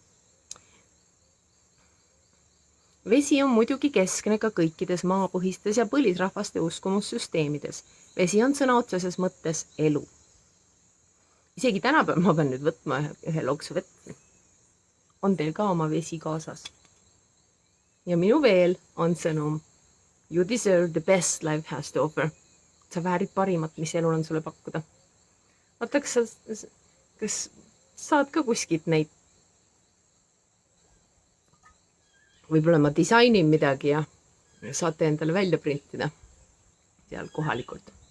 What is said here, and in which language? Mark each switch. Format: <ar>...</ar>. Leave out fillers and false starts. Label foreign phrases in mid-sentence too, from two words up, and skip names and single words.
<et>Vesi on muidugi keskne ka kõikides maapõhistes ja põlisrahvaste uskumussüsteemides. Vesi on sõna otseses mõttes elu. Isegi tänapäeval ma pean nüüd võtma ühe loksu vett. On teil ka oma vesi kaasas? Ja minu veel on sõnum.</et> <en>You deserve the best life has to offer.</en> <et>Sa väärid parimat, mis elul on sulle pakkuda. Vaata, kas saad ka kuskilt neid? Võib-olla ma disainin midagi ja saate endale välja printida seal kohalikult.</et>